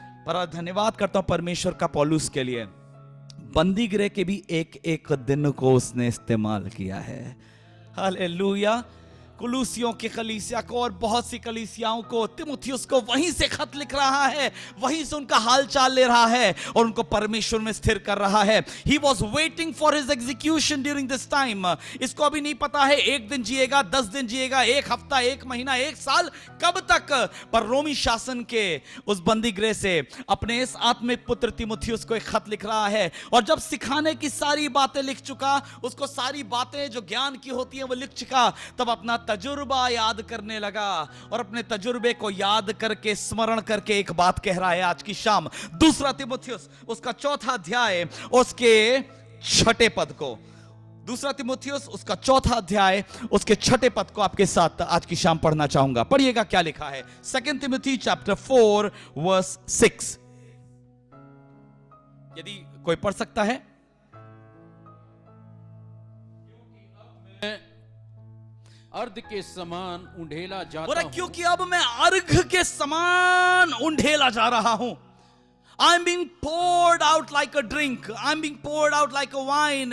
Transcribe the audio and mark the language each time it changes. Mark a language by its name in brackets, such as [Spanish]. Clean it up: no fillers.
[Hindi] पर धन्यवाद करता हूं परमेश्वर का पौलुस के लिए, बंदी गृह के भी एक एक दिन को उसने इस्तेमाल किया है. हालेलुया. कुलूसियों की कलीसिया को और बहुत सी कलीसियाओं को, तीमुथियुस को वहीं से खत लिख रहा है, वहीं से उनका हालचाल ले रहा है और उनको परमेश्वर में स्थिर कर रहा है. [English] He was waiting for his execution during this time. [Hindi] इसको अभी नहीं पता है 1 दिन जिएगा, 10 दिन जिएगा, 1 हफ्ता, 1 महीना, 1 साल, कब तक. पर रोमी शासन के उस बंदी गृह से अपने इस आत्मिक पुत्र तीमुथियुस को एक खत लिख रहा है. और जब सिखाने की सारी बातें लिख चुका, उसको सारी बातें जो ज्ञान की होती हैं वो लिख चुका, तब अपना तजुर्बा याद करने लगा और अपने तजुर्बे को याद करके, स्मरण करके एक बात कह रहा है आज की शाम. 2 तीमुथियुस उसका 4था अध्याय उसके 6ठे पद को, 2 तीमुथियुस उसका 4था अध्याय उसके 6ठे पद को आपके साथ आज की शाम पढ़ना चाहूंगा. पढ़िएगा क्या लिखा है. 2 तिमोथी चैप्टर 4 वर्स 6. यदि कोई पढ़ सकता है. अर्ध के समान उंडेला जाता बोला हूं. क्योंकि अब मैं अर्घ के समान उंडेला जा रहा हूं. [English] I'm being poured out like a drink. I'm being poured out like a wine.